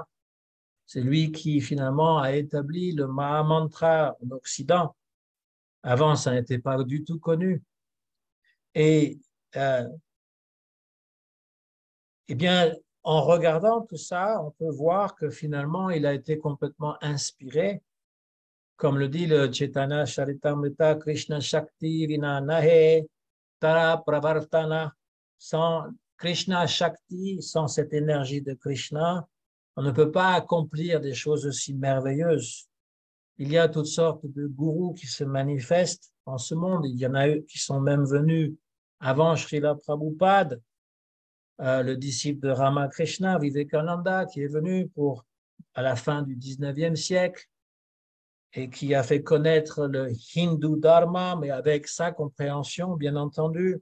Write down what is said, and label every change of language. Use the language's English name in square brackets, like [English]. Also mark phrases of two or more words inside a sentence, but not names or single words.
[French] C'est lui qui finalement a établi le Mahamantra en Occident. Avant, ça n'était pas du tout connu. Et eh bien, en regardant tout ça, on peut voir que finalement, il a été complètement inspiré. Comme le dit le Chaitanya Charitamrita, [Bangla] Krishna Shakti Vina Nahe Tara Pravartana. [French] Sans Krishna Shakti, sans cette énergie de Krishna, on ne peut pas accomplir des choses aussi merveilleuses. Il y a toutes sortes de gourous qui se manifestent en ce monde. Il y en a eu qui sont même venus avant Srila Prabhupada, le disciple de Ramakrishna, Vivekananda, qui est venu à la fin du 19e siècle et qui a fait connaître le Hindu Dharma, mais avec sa compréhension, bien entendu.